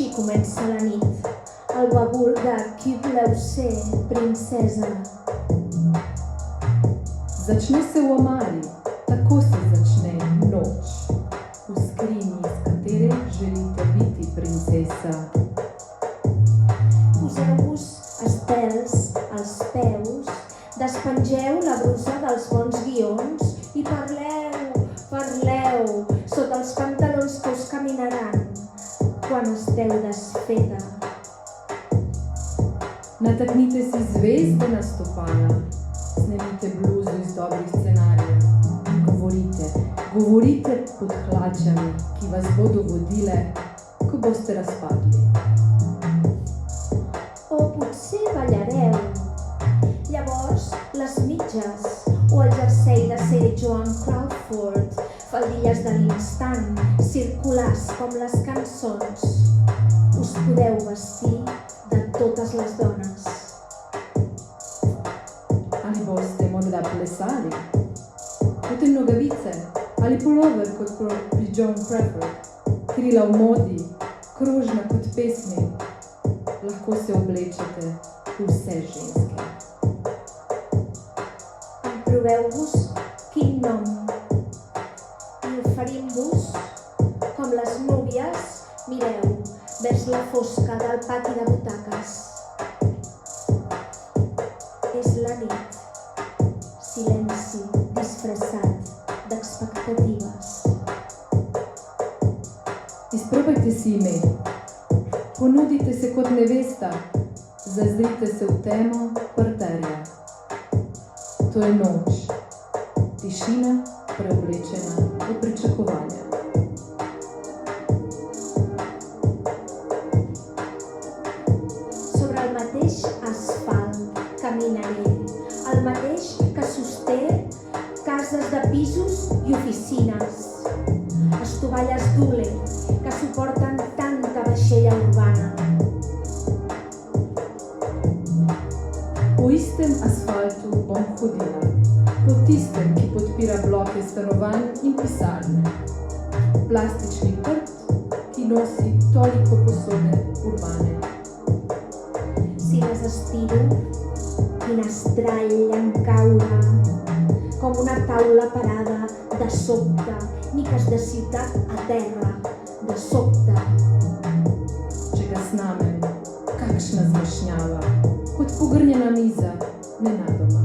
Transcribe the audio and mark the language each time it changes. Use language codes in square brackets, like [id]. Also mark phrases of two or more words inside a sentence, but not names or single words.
[ca] comença la nit. El bagul de qui voleu ser, princesa. [sl] Začne se v omari, tako se začne noč. V skrinji, iz katere želite biti princesa. [ca] Poseu-vos estels als peus, despengeu la brusa dels bons guions i parleu, parleu, sota els pantalons que us caminaran quan esteu desfeta. [sl] Nataknite si zvezde na stopala, snemite bluzo iz dobrih scenarijev in govorite pod hlačami, ki vas bodo vodile, ko boste razpadli. [ca] O potser ballareu. Llavors, les mitges o el jersei de ser Joan Crawford, faldilles de l'instant, circulars com les cançons. Us podeu vestir de totes les dones. [sl] Ali boste morda plesali? Potem nogavice ali pulover kot pri Joan Crawford, krila v modi, krožna kot pesmi. Lahko se oblečete vse ženske. [ca] Proveu-vos quin nom i oferim-vos com les núvies, mireu, vers la fosca del pati de butaques. És la nit, silenci disfressat d'expectatives. [sl] Izprobajte si ime, ponudite se kot nevesta, zazrite se v temo parterja. To je noč, tišina preoblečena v pričakovanje. [ca] Sobre el mateix asfalt caminaré, el mateix que sosté cases de pisos i oficines, estovalles d'hule que suporten tanta vaixella urbana. [sl] Po istem asfaltu bom hodila, po tistem, ki podpira bloke stanovanj in pisarne. Plastični prt, ki nosi toliko posode urbane. [ca] Si les estiro, quin estrall en caure, com una taula parada de sobte, miques de ciutat a terra, de sobte. [sl] Če ga snamem, kakšna zmešnjava, kot pogrnjena miza, nenadoma.